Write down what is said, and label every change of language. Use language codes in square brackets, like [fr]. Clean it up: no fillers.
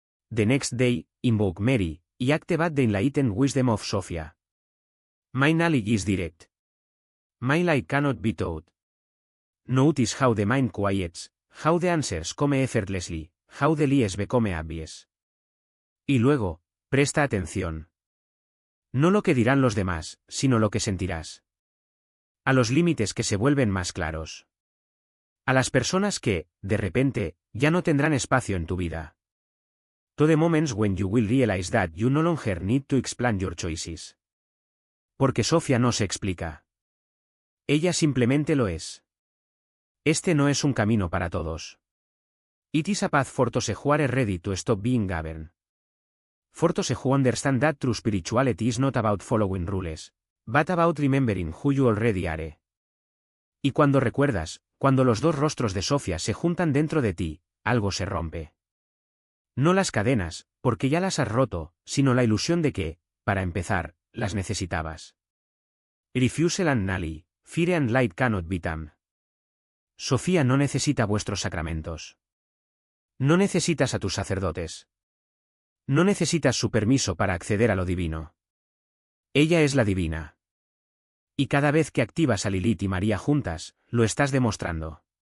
[en] The next day, invoke Mary, y activate the enlightened wisdom of Sophia. My knowledge is direct. My light cannot be taught. Notice how the mind quiets, how the answers come effortlessly, how the lies become obvious. [es] Y luego, presta atención. No lo que dirán los demás, sino lo que sentirás. A los límites que se vuelven más claros. A las personas que, de repente, ya no tendrán espacio en tu vida. [en] To the moments when you will realize that you no longer need to explain your choices. [es] Porque Sofía no se explica. Ella simplemente lo es. Este no es un camino para todos. [en] It is a path for those who are ready to stop being governed. For those who understand that true spirituality is not about following rules, but about remembering who you already are. [es] Y cuando recuerdas, cuando los dos rostros de Sofía se juntan dentro de ti, algo se rompe. No las cadenas, porque ya las has roto, sino la ilusión de que, para empezar, las necesitabas. [en] Refusal and Nali, Fire and Light cannot be tamed. [es] Sofía no necesita vuestros sacramentos. No necesitas a tus sacerdotes. No necesitas su permiso para acceder a lo divino. Ella es la divina. Y cada vez que activas a Lilith y María juntas, lo estás demostrando.